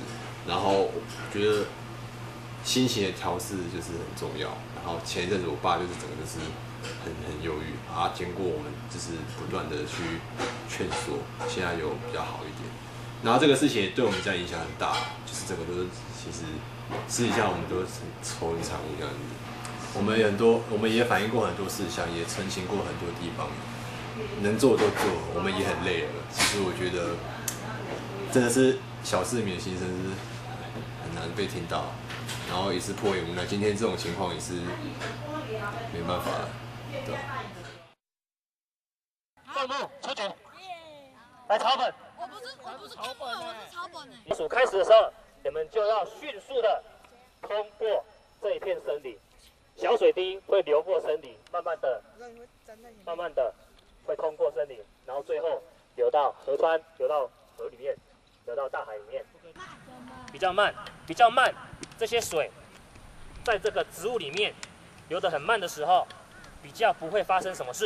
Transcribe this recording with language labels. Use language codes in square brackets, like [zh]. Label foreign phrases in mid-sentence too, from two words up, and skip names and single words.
[zh] 然後我覺得心情的調適就是很重要。然後前一陣子我爸就是整個就是很憂鬱，啊，經過我們就是不斷的去勸說，現在有比較好一點。然後這個事情對我們家影響很大，就是整個都是其實私底下我們都是愁雲慘霧這樣子。我們也反映過很多事項，也澄清過很多地方，能做都做，我們也很累了。其實我覺得真的是小市民的心聲是很難被聽到，然後也是迫於無奈。今天這種情況也是沒辦法了，對。段木出局，來草本。我不是草本，我是草本倒数開始的時候，你們就要迅速的通過這一片森林，小水滴會流過森林，慢慢的會通過森林，然後最後流到河川，流到河裡面，流到大海裡面。比較慢，這些水在這個植物裡面流得很慢的時候，比較不會發生什麼事。